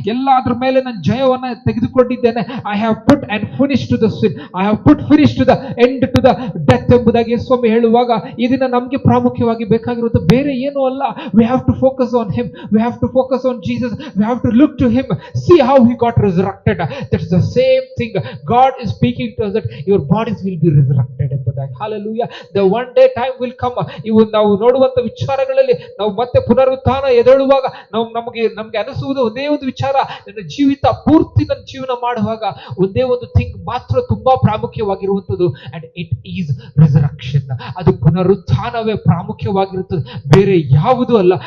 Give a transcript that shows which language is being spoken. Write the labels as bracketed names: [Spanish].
[Kannada] ಎಲ್ಲಾದ್ರ ಮೇಲೆ ನಾನು ಜಯವನ್ನ ತೆಗೆದುಕೊಂಡಿದ್ದೇನೆ. [English] I have put and finish to the sin, I have put finish to the end to the death [Kannada] ಎಂಬುದಾಗಿ ಸ್ವಾಮಿ ಹೇಳುವಾಗ ಈ ದಿನ ನಮಗೆ ಪ್ರಾಮುಖ್ಯವಾಗಿ ಬೇಕಾಗಿರುವುದು ಬೇರೆ ಏನೂ ಅಲ್ಲ. [English] We have to focus on him, we have to focus on Jesus, we have to look to him, see how he got resurrected. That's the same thing God is speaking to us, that your bodies will be resurrected ಎಂಬುದಾಗಿ. Hallelujah. The one day time will come. [Kannada] ಇವು ನಾವು ನೋಡುವಂತ ವಿಚಾರಗಳಲ್ಲಿ ನಾವು ಮತ್ತೆ ಪುನರುತ್ಥಾನ ಎದ್ದೇಳುವಾಗ ನಮಗೆ ಅನಿಸುವುದು ಒಂದೇ ಒಂದು ವಿಚಾರ, ನನ್ನ ಜೀವಿತ ಪೂರ್ತಿ ನನ್ನ ಜೀವನ ಮಾಡುವಾಗ ಒಂದೇ ಒಂದು ಥಿಂಗ್ ಮಾತ್ರ ತುಂಬಾ ಪ್ರಾಮುಖ್ಯವಾಗಿರುವಂಥದ್ದು, [English] And it is resurrection. [Kannada] ಅದು ಪುನರುತ್ಥಾನವೇ ಪ್ರಾಮುಖ್ಯವಾಗಿರುತ್ತದೆ, ಬೇರೆ ಯಾವುದೂ ಅಲ್ಲ.